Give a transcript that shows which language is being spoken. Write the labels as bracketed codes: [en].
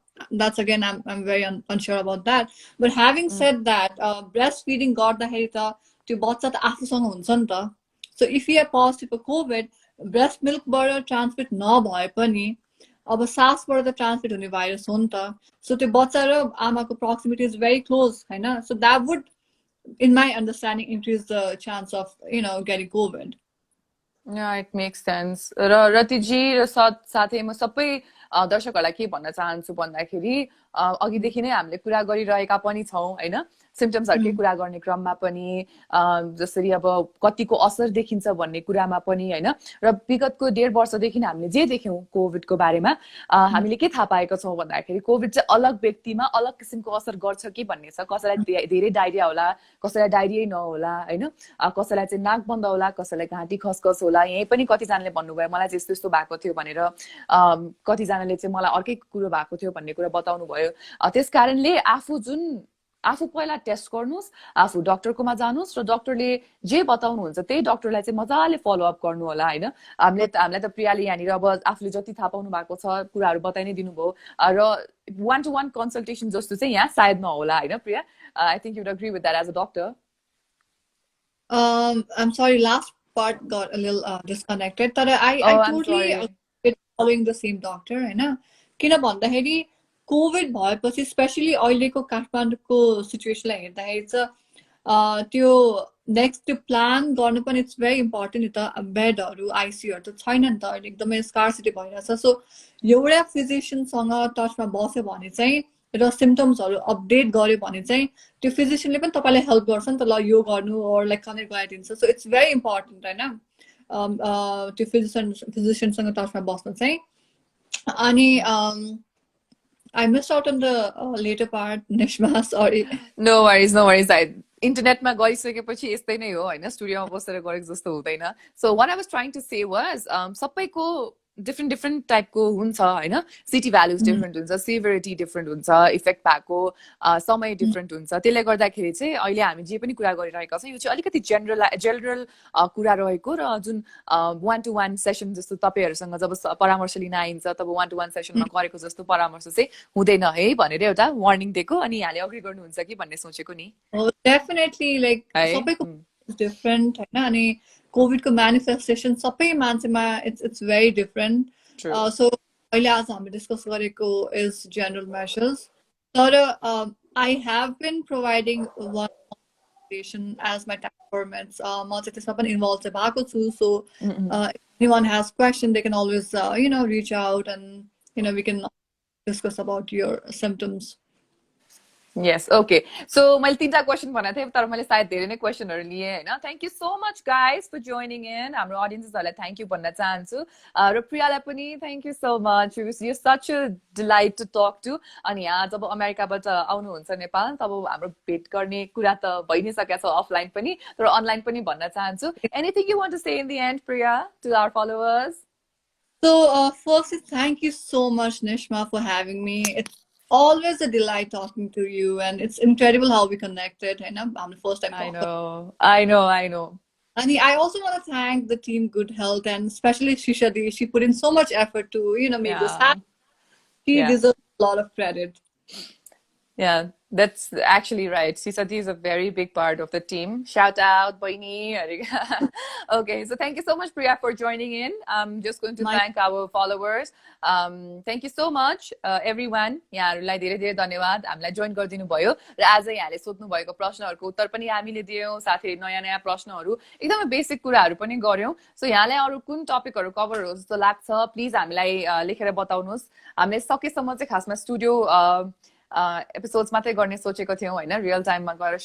[en] that's again, I'm very unsure about that. [ne] But having said that, breastfeeding गर्दाखेरि त त्यो बच्चा त आफूसँग हुन्छ नि त. So if you are positive for COVID, breast milkबाट transmit नभए पनि अब सासबाट त ट्रान्समिट हुने भाइरस हो नि त. So त्यो बच्चा र आमाको [en] proximity is very close, [ne] हैन? [en] So that would, in my understanding, increase the chance of, getting COVID. Yeah, it makes sense. [ne] र रतिजी र साथै म सबै दर्शकहरूलाई के भन्न चाहन्छु भन्दाखेरि अघिदेखि नै हामीले कुरा गरिरहेका पनि छौँ हैन, सिम्पटम्सहरुकै कुरा गर्ने क्रममा पनि जसरी अब कतिको असर देखिन्छ भन्ने कुरामा पनि हैन, र विगतको 1.5 वर्षदेखि हामीले जे देख्यौं कोभिडको बारेमा हामीले के थाहा पाएका छौं भन्दाखेरि कोभिड चाहिँ अलग व्यक्तिमा अलग किसिमको असर गर्छ कि भन्ने छ. कसैलाई धेरै डायरिया होला, कसैलाई डायरिया नहोला हैन, कसैलाई चाहिँ नाक बन्द होला, कसैलाई घाँटी खसखस होला. यही पनि कतिजनाले भन्नुभयो मलाई चाहिँ यस्तो भएको थियो भनेर, कतिजनाले चाहिँ मलाई अर्कै कुरो भएको थियो भन्ने कुरा बताउनु भयो. त्यसकारणले आफू पहिला टेस्ट गर्नुस्, आफू डाक्टरकोमा जानुस् र डाक्टरले जे बताउनुहुन्छ त्यही डाक्टरलाई चाहिँ मजाले फलो अप गर्नु होला हैन. हामीलाई त प्रियाले यहाँनिर अब आफूले जति थाहा पाउनु भएको छ कुराहरू बताइ नै दिनुभयो र 1-to-1 कन्सल्टेसन जस्तो चाहिँ यहाँ सायद नहोला हैन प्रिया. [en] I think you'd agree with that as a doctor. I'm sorry, last part got a little disconnected. But I totally agree following the same doctor, हैन. [ne] किन भन्दाखेरि कोभिड भएपछि स्पेशली अहिलेको काठमाडौँको सिचुएसनलाई हेर्दाखेरि चाहिँ त्यो नेक्स्ट प्लान गर्नु पनि [en] it's very important [ne] नि त. बेडहरू आइसियुहरू त छैन नि त अहिले, एकदमै स्कार्सिटी भइरहेछ. सो एउटा फिजिसियनसँग टचमा बस्यो भने चाहिँ र सिम्पटम्सहरू अपडेट गर्यो भने चाहिँ त्यो फिजिसियनले पनि तपाईँलाई हेल्प गर्छ नि त, ल यो गर्नु [en] or like connect [ne] गराइदिन्छ. [en] so it's very important [ne] हैन त्यो फिजिसियनसँग टचमा बस्न चाहिँ. [en] अनि I missed out on the later part, Nishma, sorry. No worries. [ne] इन्टरनेटमा गरिसकेपछि यस्तै नै हो हैन, स्टुडियोमा बसेर गरेको जस्तो हुँदैन. [en] So what I was trying to say was [ne] सबैको different टाइपको हुन्छ हैन, सिटी भ्यालुज डिफरेन्ट हुन्छ, सिभिरिटी डिफरेन्ट हुन्छ, इफेक्ट भएको समय डिफरेन्ट हुन्छ. त्यसले गर्दाखेरि चाहिँ अहिले हामी जे पनि कुरा गरिरहेका छौँ यो चाहिँ अलिकति जनरल कुरा रहेको, र जुन 1-to-1 सेसन जस्तो तपाईहरुसँग जब परामर्श लिन आइन्छ तब 1-to-1 सेसनमा गरेको जस्तो परामर्श चाहिँ हुँदैन है भनेर एउटा वार्निङ दिएको. अनि यहाँले अग्री गर्नुहुन्छ कि भन्ने सोचेको नि. [en] definitely like [ne] सबैको डिफरेन्ट हैन. अनि कोभिडको म्यानिफेस्टेसन सबै मान्छेमा [en] It's very different. [ne] सो अहिले आज हामीले डिस्कस गरेको [en] Is general measures. तर I have been providing one consultation as my time. [ne] म चाहिँ त्यसमा पनि इन्भल्भ चाहिँ भएको छु. [en] So anyone has question they can always reach out and we can discuss about your symptoms. Yes, okay. [ne] So मैले 3टा question भनेको थिएँ तर मैले सायद धेरै नै क्वेशनहरु लिए हैन. [en] Thank you so much guys for joining in. [ne] हाम्रो ऑडियन्सेसहरुलाई थ्यांक यू भन्न चाहन्छु र प्रियालाई पनि [en] Thank you so much. You such a delight to talk to. [ne] अनि यहाँ जब अमेरिकाबाट आउनुहुन्छ नेपाल तब हाम्रो भेट गर्ने कुरा त भइ नै सकेको छ अफलाइन पनि तर अनलाइन पनि भन्न चाहन्छु. [en] Anything you want to say in the end Priya to our followers? So firstly, thank you so much, Nishma, for having me. It's always a delight talking to you, and it's incredible how we connected. And I'm the first time. I know. And I also want to thank the team Good Health and especially Shishadi. She put in so much effort to make this happen. She deserves a lot of credit. Yeah, that's actually right. Sisati is a very big part of the team. Shout out, Boini. Okay, so thank you so much, Priya, for joining in. I'm just going to thank our followers. Thank you so much, everyone. [ne] यहाँहरुलाई धेरै धेरै धन्यवाद हामीलाई join गरिदिनु भयो र आज यहाँले सोध्नु भएको प्रश्नहरुको उत्तर पनि हामीले दियौं. साथै नयाँ प्रश्नहरु एकदमै बेसिक कुराहरु पनि गर्यौं. सो यहाँलाई अरु कुन टपिकहरु कभर हो जस्तो लाग्छ प्लिज हामीलाई लेखेर बताउनुस्. हामीले सकेसम्म चाहिँ खासमा स्टुडियो एपिसोड्स मात्रै गर्ने सोचेको थियौं हैन, रियल टाइममा गएर